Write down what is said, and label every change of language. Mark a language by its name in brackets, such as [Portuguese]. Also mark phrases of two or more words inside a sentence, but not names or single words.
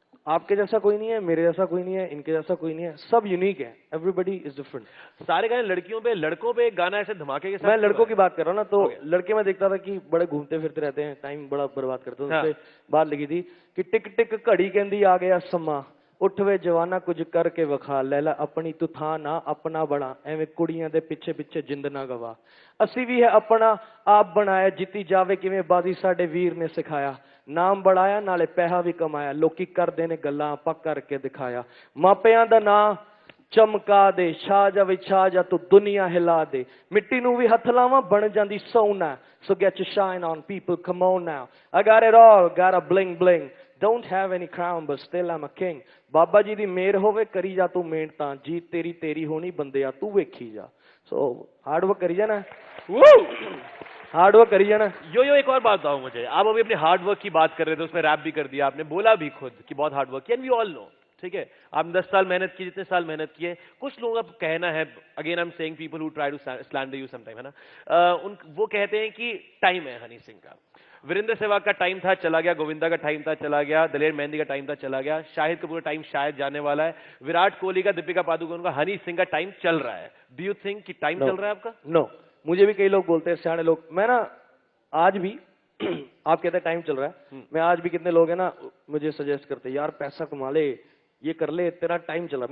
[Hindi] आपके जैसा कोई नहीं है, मेरे जैसा कोई नहीं है, इनके जैसा कोई नहीं है, सब यूनिक है, [English] everybody is different. [Hindi] सारे गाने लड़कियों पे, लड़कों पे एक गाना ऐसे धमाके के साथ। मैं लड़कों की बात कर रहा हूँ ना, तो लड़के मैं देखता था कि बड़े घूमते फिरते रहते हैं, टाइम बड़ा बर्बाद करते हैं। उससे बात लिखी थी कि टिक टिक घड़ी कहती आ गया समा, [Punjabi] ਉਠ ਵੇ ਜਵਾਨਾ ਕੁਝ ਕਰਕੇ ਵਿਖਾ, ਲੈਲਾ ਅਪਣੀ ਤੂੰ ਥਾ ਨਾ ਅਪਣਾ ਬੜਾ, ਏਵੇਂ ਕੁੜੀਆਂ ਦੇ ਪਿੱਛੇ ਪਿੱਛੇ ਜਿੰਦ ਨਾ ਗਵਾ। ਅਸੀਂ ਵੀ ਹੈ ਅਪਣਾ ਆਪ ਬਣਾਇਆ, ਜਿੱਤੀ ਜਾਵੇ ਕਿਵੇਂ ਬਾਜ਼ੀ ਸਾਡੇ ਵੀਰ ਨੇ ਸਿਖਾਇਆ, ਨਾਮ ਵਧਾਇਆ ਨਾਲੇ ਪੈਸਾ ਵੀ ਕਮਾਇਆ, ਲੋਕੀ ਕਰਦੇ ਨੇ ਗੱਲਾਂ ਆਪਾਂ ਕਰਕੇ ਦਿਖਾਇਆ, ਮਾਪਿਆਂ ਦਾ ਨਾਂ ਚਮਕਾ ਦੇ, ਛਾ ਜਾ ਵੇ ਛਾ ਜਾ ਤੂੰ ਦੁਨੀਆ ਹਿਲਾ ਦੇ, ਮਿੱਟੀ ਨੂੰ ਵੀ ਹੱਥ ਲਾਵਾਂ ਬਣ ਜਾਂਦੀ ਸੋਨਾ, [English] so get your shine on people, come on now, I got it all, got a bling bling, don't have any crown but still I'm a king, [Punjabi] ਬਾਬਾ ਜੀ ਦੀ ਮਿਹਰ ਹੋਵੇ ਕਰੀ ਜਾ ਤੂੰ ਮਿਹਨਤਾਂ, ਜਿੱਤ ਤੇਰੀ ਤੇਰੀ ਹੋਣੀ ਬੰਦਿਆ ਤੂੰ ਵੇਖੀ ਜਾ। [English] so hard work [Punjabi] ਕਰੀ ਜਾਣਾ, [English] hard work [Punjabi] ਕਰੀ ਜਾਣਾ। [Hindi] यो एक और बात बताओ मुझे, आप अभी अपने [English] hard work [Hindi] की बात कर रहे थे, उसमें रैप भी कर दिया आपने, बोला भी खुद कि बहुत [English] hard work [Hindi] किया, [English] and we all know, [Hindi] ठीक है, आपने 10 साल मेहनत की, जितने साल मेहनत किए, कुछ लोगों का कहना है, [English] again I am saying people who try to slander you sometime, [Hindi] है ना, वो कहते हैं कि टाइम है हनी सिंह का, वीरेंद्र सहवाग का टाइम था चला गया, गोविंदा का टाइम था चला गया, दलेर मेहंदी का टाइम था चला गया, शाहिद कपूर का टाइम शायद जाने वाला है, विराट कोहली का, दीपिका पादुकोण का, हनी सिंह का टाइम चल रहा है। [English] do you think [Hindi] कि टाइम चल रहा है आपका? नो, मुझे भी कई लोग बोलते हैं, सियाने लोग, मैं ना आज भी आप कहते हैं टाइम चल रहा है, मैं आज भी कितने लोग हैं ना मुझे सजेस्ट करते हैं, यार पैसा कमा ले, ये कर ले, तेरा टाइम चल रहा है।